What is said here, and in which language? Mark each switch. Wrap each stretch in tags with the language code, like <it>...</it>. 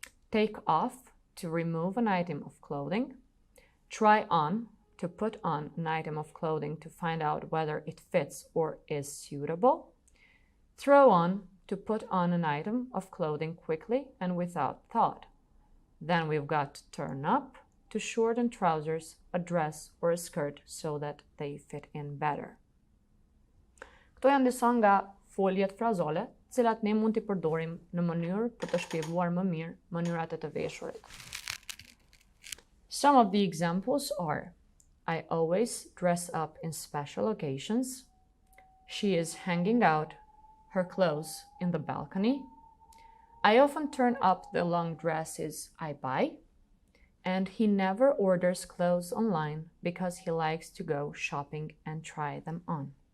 <en>Take off, to remove an item of clothing. Try on, to put on an item of clothing to find out whether it fits or is suitable. Throw on, to put on an item of clothing quickly and without thought. Then we've got turn up, to shorten trousers, a dress or a skirt so that they fit in better.</en> <sq>Këto janë disa nga foljet frazole, cilat ne mund t'i përdorim në mënyrë për të shpjeguar më mirë mënyrat e të veshurit.</sq> <en>Some of the examples are: I always dress up in special occasions. She is hanging out her clothes in the balcony. I often turn up the long dresses I buy. And he never orders clothes online because he likes to go shopping and try them on.</en>